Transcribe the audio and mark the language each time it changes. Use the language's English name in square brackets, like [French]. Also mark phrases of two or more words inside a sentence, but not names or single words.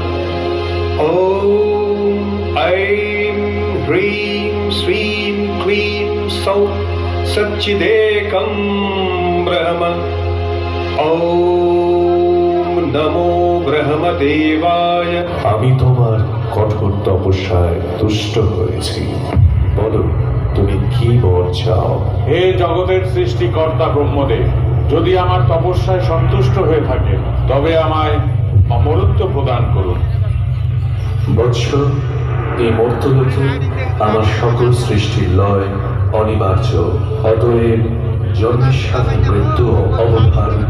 [Sanskrit] ॐ ऐं ह्रीं श्रीं क्लीं सौः सच्चिदेकं ब्रह्म। ॐ नमो ब्रह्मदेवाय। [Bangla] আমি তোমার কঠোর তপস্যায় তুষ্ট হয়েছি। বলো, তুমি কি বর চাও? হে জগতের সৃষ্টিকর্তা ব্রহ্মদেব, যদি আমার তপস্যায় সন্তুষ্ট হয়ে থাকে তবে আমায় অমরত্ব প্রদান করুন। বৎস, এই মর্তলোকে আমার সকল সৃষ্টির লয় অনিবার্য, অতএব জন্মের সাথে মৃত্যু অবধারিত।